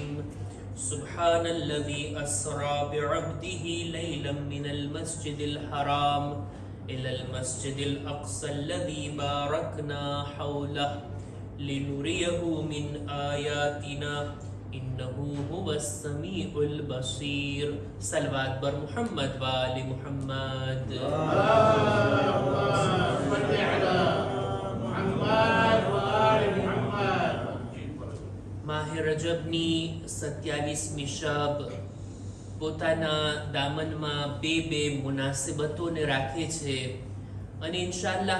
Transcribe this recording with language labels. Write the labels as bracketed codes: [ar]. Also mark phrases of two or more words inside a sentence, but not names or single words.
[ar] سبحان الذي أسرى بعبده ليلا من المسجد الحرام إلى المسجد الأقصى الذي باركنا حوله لنريه من آياتنا إنه هو السميع البصير. [fa] صلوات بر محمد وآل محمد. [gu] માહે રજબની 27મી શબ પોતાના દામનમાં બે મુનાસિબતોને રાખે છે અને ઇન્શાઅલ્લાહ